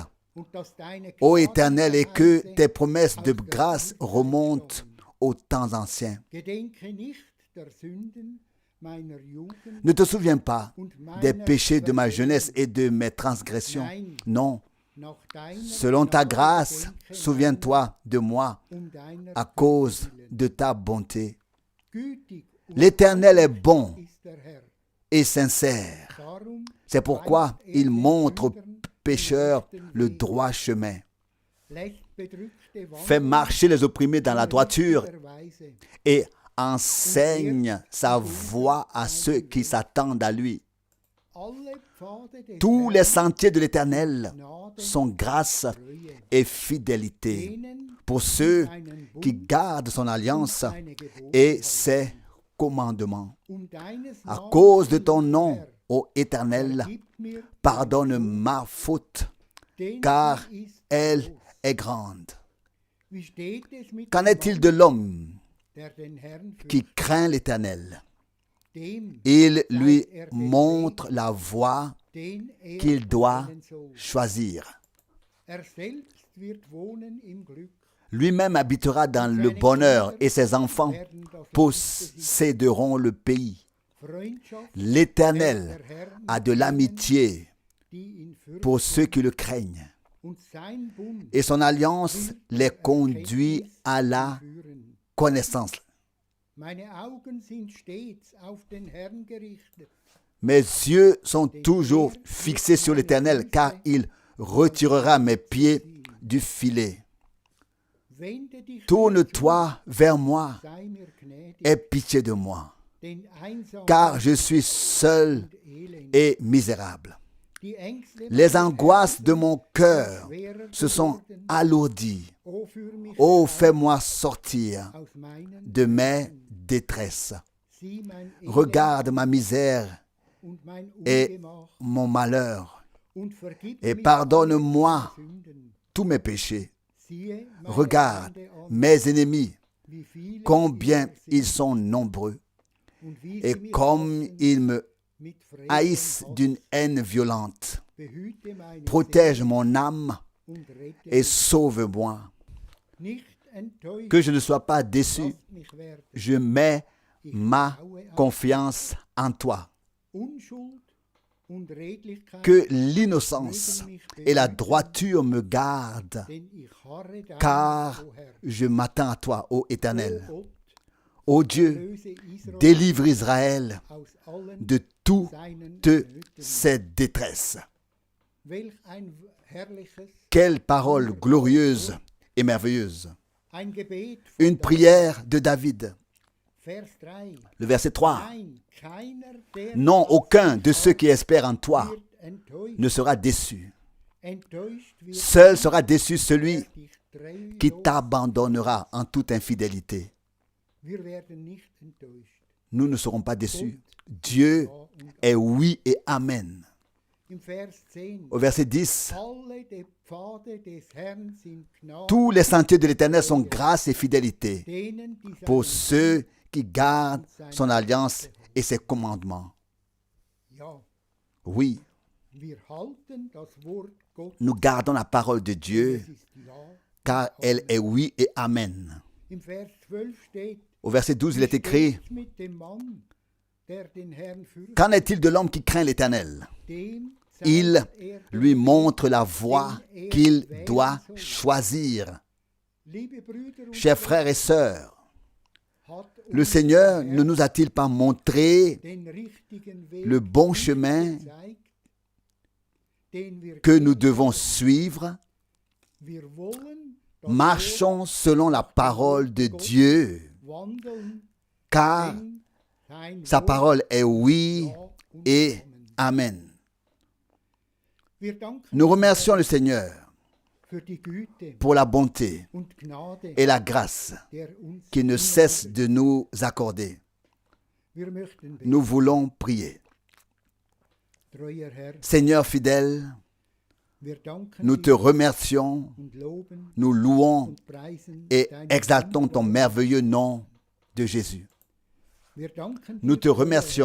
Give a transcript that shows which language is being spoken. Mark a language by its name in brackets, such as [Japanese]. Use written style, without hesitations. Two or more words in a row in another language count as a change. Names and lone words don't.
[German] und dass deine [French] ô Éternel, et que [German] Gnadenverheiße [French] tes promesses de [German] aus der [French] grâce [German] Ewigkeit [French] remontent [German] stammen. [French] aux temps anciens. [German] Gedenke nicht der Sünden meiner Jugend [French] Ne te souviens pas [German] und [French] des [German] meiner [French] péchés de ma jeunesse [German] Verfehlungen. [French] et de mes transgressions. [German] Nein, [French] Non, [German] nach deiner [French] selon ta [German] Gnade [French] grâce, [German] gedenke [French] souviens-toi de moi [German] meiner, deiner [French] à cause [German] Güte willen. [French] de ta bonté. [German] Gütig und [French] L'Éternel est bon [German] ist der Herr. [French] et sincère. [German] Darum [French] C'est pourquoi [German] weist [French] il [German] den [French] montre aux [German] Sündern [French] pécheurs [German] den rechten [French] le [German] Weg, [French] droit chemin. [German] lässt Bedrückte [French] Fait [German] wandeln [French] marcher les opprimés dans la [German] in [French] droiture [German] richtiger Weise. [French] et enseigne sa voie à ceux qui s'attendent à lui. [German] Alle Pfade des [French] Tous les [German] Herrn [French] sentiers de l'Éternel [German] Gnade, [French] sont grâce [German] Treue, [French] et fidélité [German] denen [French] pour ceux [German] seinen [French] qui [German] Bund [French] gardent son alliance [German] seine Gebote [French] et [German] halten. [French] ses commandements. [German] Deines [French] À [German] Namens [French] cause de [German] willen, [French] ton nom, [German] Herr, [French] ô Éternel, [German] vergib mir [French] pardonne ma faute, [German] denn [French] car [German] sie ist [French] elle [German] groß. [French] est grande. [German] Wie steht es mit [French] Qu'en [German] dem [French] est-il [German] Mann, [French] de l'homme [German] der den Herrn [French] qui [German] fürchtet? [French] craint l'Éternel? [German] Dem, [French] Il lui montre la voie [German] den er [French] qu'il doit [German] wählen soll. [French] choisir. [German] Er selbst wird wohnen im Glück. [French] Lui-même habitera dans le bonheur et ses enfants [German] Werden das Land [French] posséderont le pays. [German] Freundschaft [French] L'Éternel [German] der Herr [French] a [German] mit [French] de [German] denen, [French] l'amitié [German] die ihn fürchten, [French] pour ceux qui le craignent. [German] und sein Bund [French] Et son alliance les conduit à la [German] führen. [French] connaissance. [German] Meine Augen sind stets auf den Herrn gerichtet. [French] Mes yeux sont toujours fixés sur l'Éternel, car il retirera mes pieds du filet. [German] Wende dich [French] Tourne-toi vers moi, [German] sei mir gnädig, [French] aie pitié de moi, [German] denn einsam [French] car je suis seul [German] und elend. [French] et misérable. [German] Die Ängste [French] Les [German] meines [French] angoisses de mon cœur [German] schwerer [French] se sont [German] geworden. [French] alourdies. [German] O führ mich [French] Oh, [German] heraus [French] fais-moi sortir [German] aus meinen [French] de mes détresses. [German] Sieh mein Elend [French] Regarde ma misère [German] und mein [French] et [German] Ungemach [French] mon malheur [German] und vergib [French] et [German] mir [French] pardonne-moi [German] alle meine Sünden. [French] tous mes péchés. [German] Siehe meine [French] Regarde [German] Feinde an, [French] mes ennemis, [German] wie viele [French] combien [German] sie [French] ils [German] sind [French] sont nombreux, [German] und wie [French] et [German] sie mich [French] comme [German] hassen [French] ils me [German] mit Frevel [French] haïssent [German] und [French] d'une [German] Hass. [French] haine violente. [German] Behüte meine [French] Protège [German] Seele [French] mon âme [German] und rette [French] et [German] mich. [French] sauve-moi. [German] Nicht enttäuscht, [French] Que je ne sois pas déçu, [German] lasst mich werden. [French] je mets ma confiance en toi. [German] Unschuld und Redlichkeit, [French] Que l'innocence et la droiture me gardent, [German] denn ich harre daran, [French] car [German] o Herr. [French] je m'attends à toi, ô Éternel. [German] O Gott, [French] Ô Dieu, [German] löse Israel [French] délivre Israël [German] aus allen [French] de toutes [German] seinen [French] de [German] Nöten. [French] ses détresses. [German] Welch ein herrliches, [French] Quelle parole glorieuse et merveilleuse. [German] ein Gebet von [French] Une prière de David. [German] Vers 3. [French] Le verset 3. [German] Nein, keiner, der [French] Non, [German] auf [French] aucun [German] dich [French] de ceux qui [German] hofft, [French] espèrent en toi [German] wird enttäuscht. [French] ne sera déçu. [German] Enttäuscht wird [French] Seul sera déçu celui [German] der dich treulos. [French] qui t'abandonnera en toute infidélité. [German] Wir werden nicht enttäuscht. [French] Nous ne serons pas déçus. Dieu [German] Ja und [French] est oui et amen. [German] im Vers 10. [French] Au verset 10. [German] Alle die Pfade des Herrn sind Gnade, [French] Tous les sentiers de l'Éternel sont grâce et fidélité [German] denen, die [French] pour [German] seinen [French] ceux qui gardent son alliance et ses commandements. [German] Ja, [French] Oui, [German] wir halten das Wort Gottes. [French] nous gardons la parole de Dieu [German] Es ist ja. [French] car elle est oui et amen. [German] Im Vers 12 steht, [French] Au verset 12, il est écrit, [German] steht's mit dem Mann, der den Herrn fürchtet, [French] qu'en est-il de l'homme qui craint l'Éternel? [German] dem [French] Il [German] zeigt er [French] lui [German] den [French] montre la voie [German] Weg, [French] qu'il doit choisir. [German] Liebe Brüder und [French] Chers frères et sœurs, [German] hat [French] le [German] uns [French] Seigneur [German] der [French] ne nous a-t-il pas montré [German] den richtigen Weg [French] le bon [German] nicht [French] chemin [German] gezeigt, den wir [French] que nous [German] gehen [French] devons [German] sollen? [French] suivre? [German] Wir wollen das [French] Marchons selon la parole de Dieu, [German] Wort wandeln, [French] car [German] denn sein [French] sa [German] Wort [French] parole est oui [German] ja und [French] et [German] Amen. [French] amen. [German] Wir danken [French] Nous remercions le Seigneur [German] für die Güte [French] pour la bonté [German] und Gnade, [French] et la grâce [German] der uns [French] qu'il ne cesse de nous accorder. [German] Wir möchten beten. [French] Nous voulons prier. [German] Treuer Herr, [French] Seigneur fidèle, [German] wir danken [French] nous te [German] dir [French] remercions, [German] und loben [French] nous louons [German] und preisen [French] et [German] deinen [French] exaltons ton [German] wunderbaren- [French] merveilleux nom de Jésus. [German] Wir danken [French] Nous [German] dir, [French] te [German] treuer [French] remercions,